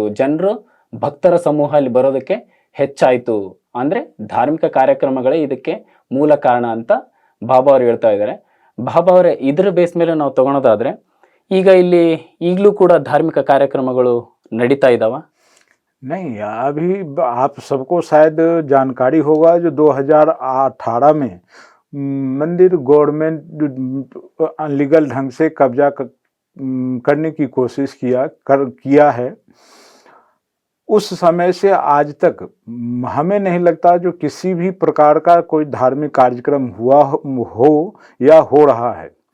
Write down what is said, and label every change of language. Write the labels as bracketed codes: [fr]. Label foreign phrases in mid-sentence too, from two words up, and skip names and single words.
[kn] ಜನರು ಭಕ್ತರ ಸಮೂಹ ಅಲ್ಲಿ ಬರೋದಕ್ಕೆ ಹೆಚ್ಚಾಯಿತು. ಅಂದರೆ ಧಾರ್ಮಿಕ ಕಾರ್ಯಕ್ರಮಗಳೇ ಇದಕ್ಕೆ ಮೂಲ ಕಾರಣ ಅಂತ ಬಾಬಾ ಅವರು ಹೇಳ್ತಾ ಇದ್ದಾರೆ. ಬಾಬಾ ಅವರೇ, ಇದ್ರ ಬೇಸ್ ಮೇಲೆ ನಾವು ತಗೊಳೋದಾದ್ರೆ ಈಗ ಇಲ್ಲಿ ಈಗಲೂ ಕೂಡ ಧಾರ್ಮಿಕ ಕಾರ್ಯಕ್ರಮಗಳು ನಡೀತಾ ಇದ್ದಾವ? [hi] नहीं, अभी आप सबको शायद जानकारी होगा जो 2018 में मंदिर [en] government unlegal [hi] ढंग से कब्जा करने की कोशिश किया है। उस समय से आज तक हमें नहीं लगता जो किसी भी प्रकार का कोई धार्मिक कार्यक्रम हुआ हो या हो रहा है।